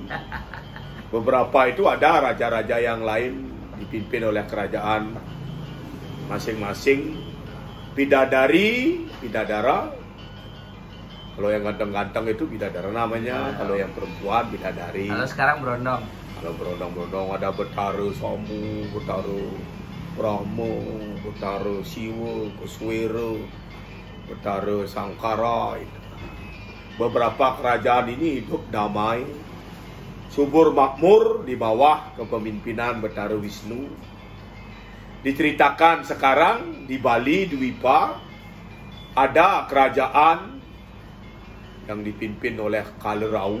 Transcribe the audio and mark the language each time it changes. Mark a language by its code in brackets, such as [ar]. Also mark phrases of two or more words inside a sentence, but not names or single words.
[id] Beberapa itu ada raja-raja yang lain dipimpin oleh kerajaan masing-masing. Bidadari, bidadara. Kalau yang ganteng-ganteng itu bidadara namanya. Kalau yang perempuan bidadari. Kalau sekarang berondong. Kalau berondong-berondong ada Betara Somu, Betara Brahmo, Betara Siwa, Kuswira, Betara Sangkara. Beberapa kerajaan ini hidup damai, subur makmur di bawah kepemimpinan Betara Wisnu. Diceritakan sekarang di Bali Dwipa ada kerajaan yang dipimpin oleh Kalerau.